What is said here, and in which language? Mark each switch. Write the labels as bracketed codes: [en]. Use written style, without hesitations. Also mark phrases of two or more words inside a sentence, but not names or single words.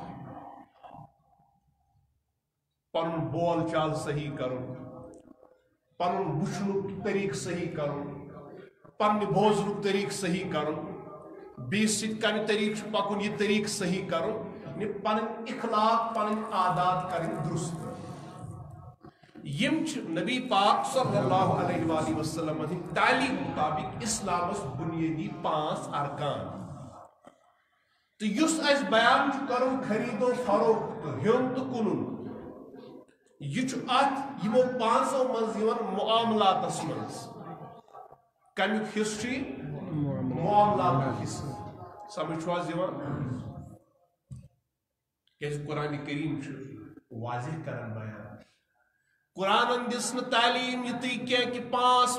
[ks] پنُن بول چال صحیح کرُن پنُن وٕچھنُک طریٖقہٕ صحیح کرُن پننہِ بوزنُک طریٖقہٕ صحیح کرُن بیٚیِس سۭتۍ کمہِ طریٖقہٕ چھُ پکُن یہِ طریٖقہٕ صحیح کرُن پنٕنۍ اخلاق پنٕنۍ عادات کرٕنۍ درست یم چھِ نبی پاک [ar] صلی اللہ علیہ وآلہ وسلم [ks] ہٕنٛدِ تعلیٖم مطابق اسلامس بنیٲدی 5 ارکان تہٕ یُس اسہِ بیان چھُ کرُن خرید و فروخت ہیوٚن تہٕ کٕنُن یہ چھُ اتھ یِمو 5 منٛز یِوان معاملاتس منٛز کمیُک حصہٕ چھُ معاملاتُک حصہٕ سمجھ چھُ حظ یِوان کیازِ قرآن کریم چھُ واضح کران بیان قرآن دِژ نہٕ تعلیٖم یِتُے کینٛہہ کہِ 5